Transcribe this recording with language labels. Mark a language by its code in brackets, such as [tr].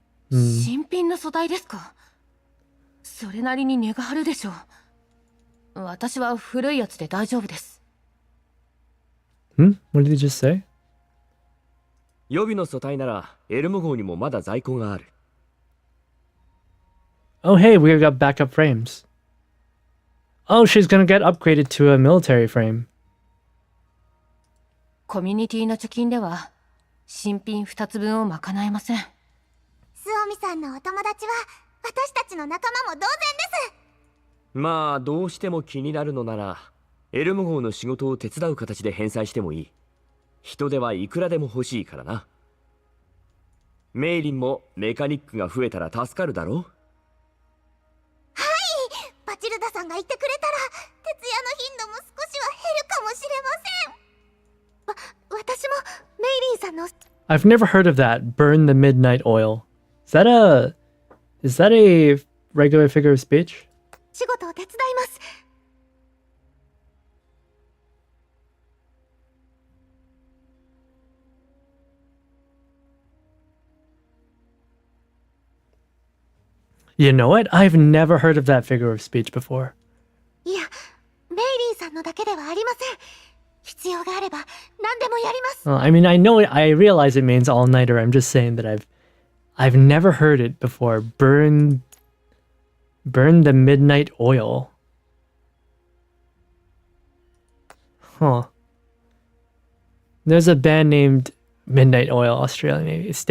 [ja] 新品の素体ですか。それなりに値が張るでしょう。私は古いやつで大丈夫です。 [en] What did you just say? [ja] 予備の素体ならエルモ号にもまだ在庫がある。 [en] Oh, hey, we got backup frames. Oh, she's gonna get upgraded to a military frame. [ja] コミュニティの貯金では新品2つ分を賄えません。スオミさんのお友達は私たちの仲間も同然です。まあどうしても気になるのならエルモ号の仕事を手伝う形で返済してもいい。人手はいくらでも欲しいからな。メイリンもメカニックが増えたら助かるだろう。はい、バチルダさんがいてくれたら徹夜の頻度も少しは減るかもしれません。私もメイリンさんの [en] I've never heard of that. Burn the midnight oil. Is that a regular figure of speech? [ja] 仕事を手伝います。 [en] You know what? I've never heard of that figure of speech before. [ja] いや、メイリンさんのだけではありません。必要があれば何でもやります。 [en] Well, I mean, I realize it means all-nighter. I'm just saying that I've never heard it before. Burn the midnight oil. Huh. There's a band named Midnight Oil, Australia, maybe.